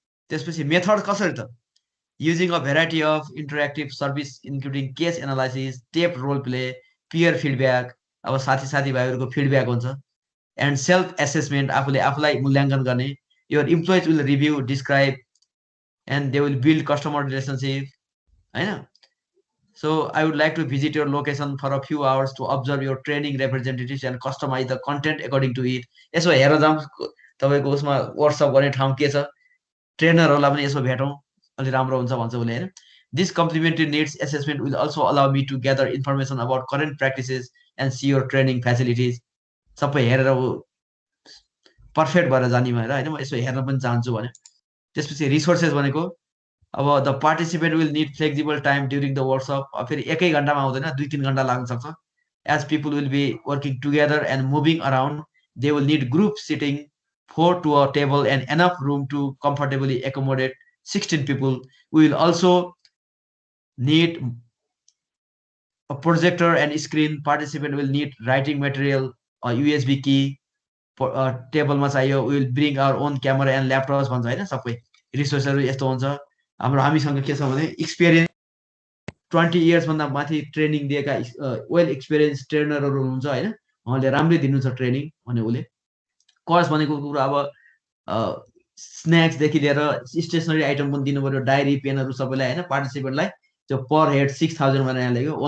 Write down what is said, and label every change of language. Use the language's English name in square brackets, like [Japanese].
[English] त्यसपछि मेथड कसरी त, using a variety of interactive service including case analysis, tape role play, peer feedback, [Nepali] अब साथीभाइहरूको feedback हुन्छ, [English] and self assessment, [Nepali] आफूले आफूलाई मूल्याङ्कन गर्ने, [English] Your employees will review describe and they will build customer relationship होइन। So I would like to visit your location for a few hours to observe your training representatives and customize the content according to it. [Nepali] यसो हेर जाउँ तपाईँको उसमा workshop गर्ने ठाउँ के छ, ट्रेनरहरूलाई पनि यसो भेटौँ, अलि राम्रो हुन्छ भन्छ उसले होइन। [English] This complementary needs assessment will also allow me to gather information about current practices and see your training facilities. [Nepali] सबै हेरेर ऊ पर्फेक्ट भएर जाने भनेर होइन, म यसो हेर्न पनि चाहन्छु भन्यो। त्यसपछि रिसोर्सेस भनेको अब [English] the participant will need flexible time during the workshop, [Nepali] फेरि एकै घन्टामा आउँदैन, 2-3 घन्टा लाग्न सक्छ। [English] As people will be working together and moving around, they will need group seating 4 to a table and enough room to comfortably accommodate 16 people. We will also need a projector and screen. Participant will need writing material, a USB key, [Nepali] टेबलमा चाहियो, [English] we will bring our own camera and laptops [Nepali] भन्छ होइन। सबै रिसोर्सहरू यस्तो हुन्छ। हामीसँग के छ भने एक्सपिरियन्स 20 इयर्स भन्दा माथि ट्रेनिङ दिएका वेल एक्सपिरियन्स ट्रेनरहरू हुनुहुन्छ होइन, उहाँले राम्रै दिनुहुन्छ ट्रेनिङ भने उसले। कस्ट भनेको कुरा अब स्न्याक्सदेखि लिएर स्टेसनरी आइटम पनि दिनु पर्यो, डायरी पेनहरू सबैलाई होइन, पार्टिसिपेन्टलाई त्यो पर हेड 6000 भनेर यहाँ लेख्यो।